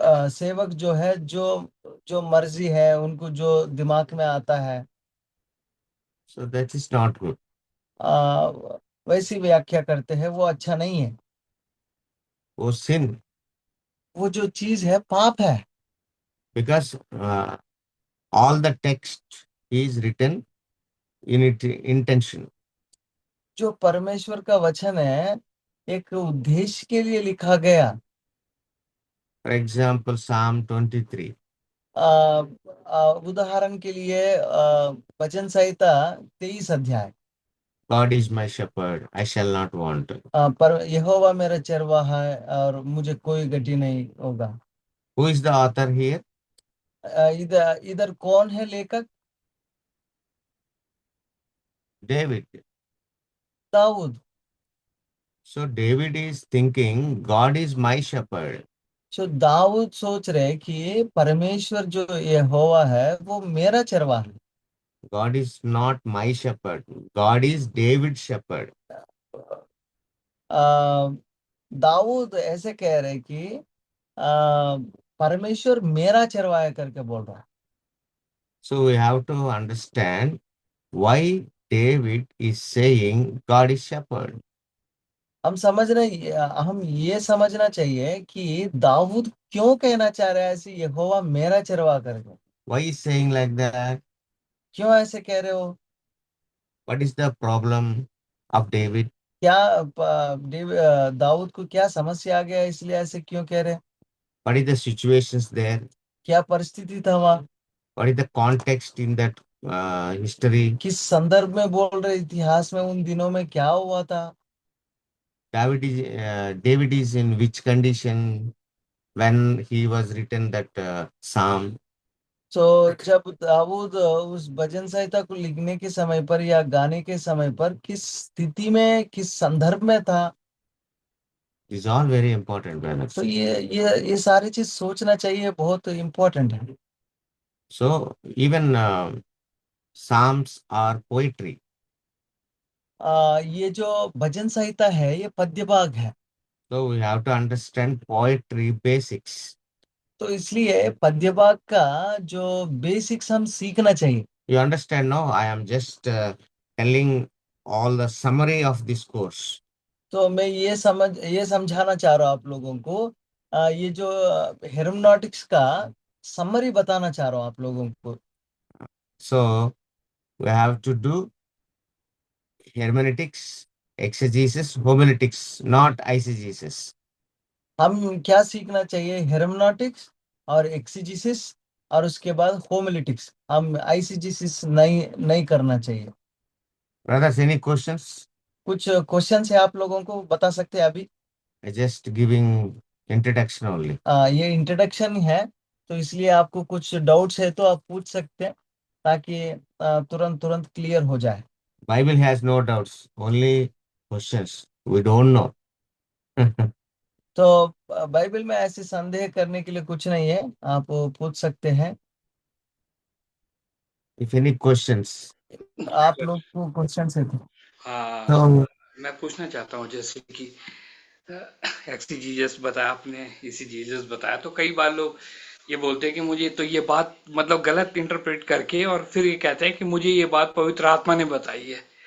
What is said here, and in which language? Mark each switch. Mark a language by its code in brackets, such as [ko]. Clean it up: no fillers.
[hi] सेवक जो है जो जो मर्जी है उनको जो दिमाग में आता है, [en] So that is not good. [hi] आ, वैसी व्याख्या करते हैं, वो अच्छा नहीं है। [en] Oh, sin. [hi] वो जो चीज है पाप है। [en] Because all the text is written in it intention. [hi] जो परमेश्वर का वचन है एक उद्देश्य के लिए लिखा गया। [en] For example, Psalm 23. [hi] उदाहरण के लिए वचन संहिता 23 अध्याय। [en] God is my shepherd, I shall not want. [hi] पर यहोवा मेरा चरवाहा है और मुझे कोई गति नहीं होगा। [en] Who is the author here? [hi] इधर इधर कौन है लेखक? [en] David. [hi] Dawood. [en] So David is thinking, God is my shepherd. [hi] जो दाऊद सोच रहे कि परमेश्वर जो यहोवा है वो मेरा चरवाहा है। [en] God is not my shepherd. God is David's shepherd. [hi] आ, दाऊद ऐसे कह रहे कि आ, परमेश्वर मेरा चरवाहा है करके बोल रहा है। [en] So we have to understand why David is saying God is shepherd. [hi] हम ये समझना चाहिए कि दाऊद क्यों कहना चाह रहा है ऐसे यहोवा मेरा चरवाहा करके। [en] Why is saying like that? [hi] क्यों ऐसे कह रहे हो? [en] What is the problem of David? [hi] क्या दाऊद को क्या समस्या आ गया इसलिए ऐसे क्यों कह रहे? [en] What is the situations there? [hi] क्या परिस्थिति था वहाँ? [en] What is the context in that history? [hi] किस संदर्भ में बोल रहे? इतिहास में उन दिनों में क्या हुआ था? [en] David is in which condition when he was written that psalm? [hi] तो जब दाऊद उस भजन संहिता को लिखने के समय पर या गाने के समय पर किस स्थिति में, किस संदर्भ में था? [en] These are very important, [hi] तो [en] brothers. [hi] ये सारी चीज सोचना चाहिए, बहुत इम्पोर्टेंट है। [en] So even psalms are poetry. [hi] ये जो भजन संहिता है ये पद्य भाग है। [en] So we have to understand poetry basics. [hi] तो इसलिए पद्य भाग का जो बेसिक्स हम सीखना चाहिए। [en] You understand now? I am just telling all the summary of this course. [hi] तो मैं ये समझाना चाह रहा हूँ आप लोगों को। ये जो हेरमेनॉटिक्स का समरी बताना चाह रहा हूँ आप लोगों को। [en] So we have to do hermeneutics, exegesis, homiletics, not eisegesis. [hi] हम क्या सीखना चाहिए? हेरमेनॉटिक्स और एक्सीजिसिस और उसके बाद होमिलेटिक्स। हम आइसीजिसिस नहीं नहीं करना चाहिए। [en] Brothers, any questions? [hi] कुछ क्वेश्चंस है आप लोगों को, बता सकते हैं अभी? [en] I just giving introduction only. [hi] ये इंट्रोडक्शन है, तो इसलिए आपको कुछ डाउट्स है तो आप पूछ सकते हैं ताकि तुरंत तुरंत क्लियर हो जाए। [en] Bible has no doubts, only questions. We don't know. [hi] तो बाइबल में ऐसे संदेह करने के लिए कुछ नहीं है, आप पूछ सकते हैं। [en] If any questions. [hi] आप लोग को क्वेश्चन है तो? हाँ, [en] So [hi] मैं पूछना चाहता हूँ जैसे कि एक्सीजीजस बताया आपने, ईसीजीजस बताया, तो कई बार लोग ये बोलते हैं कि मुझे तो ये बात मतलब गलत इंटरप्रेट करके और फिर ये कहते हैं कि मुझे ये बात पवित्र आत्मा ने बताई है।